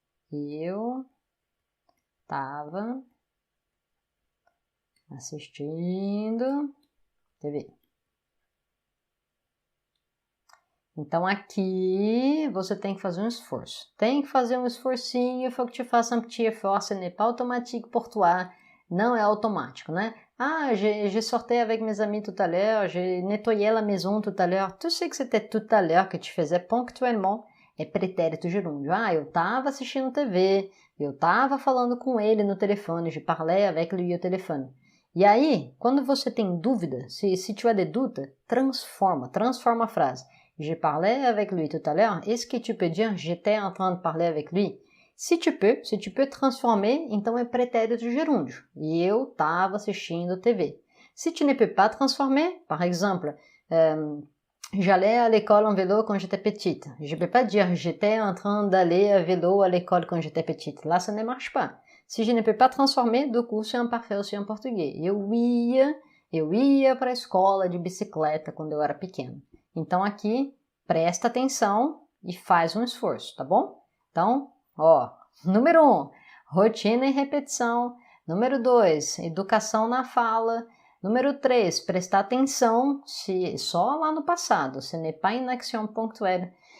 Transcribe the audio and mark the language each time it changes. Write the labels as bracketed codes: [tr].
[pt] Eu estava assistindo TV. Então, aqui você tem que fazer um esforço. Tem que fazer um esforcinho, [fr] il faut que tu fasses un petit effort, ce n'est pas automatique pour toi. [pt] Não é automático, né? [fr] J'ai sorti avec mes amis tout à l'heure, j'ai nettoyé la maison tout à l'heure. Tu sais que c'était tout à l'heure que tu faisais ponctuellement. [pt] É pretérito gerúndio. Eu estava assistindo TV, eu estava falando com ele no telefone, [fr] je parlais avec lui au téléphone. [pt] E aí, quando você tem dúvida, [fr] se tu as des doutes, [pt] transforma a frase. [fr] Je parlais avec lui tout à l'heure, est-ce que tu peux dire j'étais en train de parler avec lui? [pt] Se [fr] tu peux transformer, [pt] então é pretérito gerúndio. E eu estava assistindo TV. [fr] Si tu ne peux pas transformer, par exemple, j'allais à l'école en vélo quand j'étais petite. Je ne peux pas dire j'étais en train d'aller à vélo à l'école quand j'étais petite. Là, ça ne marche pas. Si je ne peux pas transformer, do coup, c'est imparfait aussi [pt] em português. Eu ia para a escola de bicicleta quando eu era pequeno. Então, aqui, presta atenção e faz um esforço, tá bom? Então, ó, número 1, rotina e repetição. Número 2, educação na fala. Número 3, prestar atenção só lá no passado, [fr] ce n'est pas une action ponctuelle.